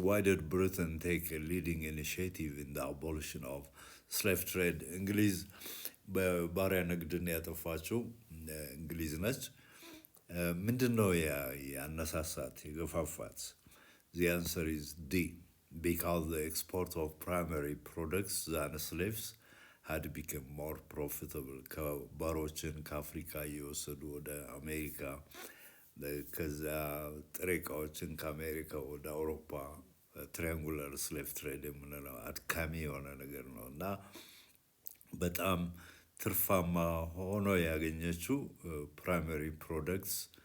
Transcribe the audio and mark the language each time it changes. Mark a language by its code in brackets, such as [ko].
[en] Why did Britain take a leading initiative in the abolition of slave trade? [am] እንግሊዝ በባሪያ ንግድን ያጠፋችው እንግሊዝ ነች። ምንድን ነው ያነሳሳት የገፋፋት? [en] The answer is D. Because the export of primary products than slaves had become more profitable. [am] ከባሮችን ከአፍሪካ እየወሰዱ ወደ አሜሪካ፣ ከዛ ጥሬ ዕቃዎችን ከአሜሪካ ወደ አውሮፓ ትሪያንጉላር ስሌቭ ትሬድ የምንለው አድካሚ የሆነ ነገር ነው እና በጣም ትርፋማ ሆኖ ያገኘችው ፕራይመሪ ፕሮደክትስ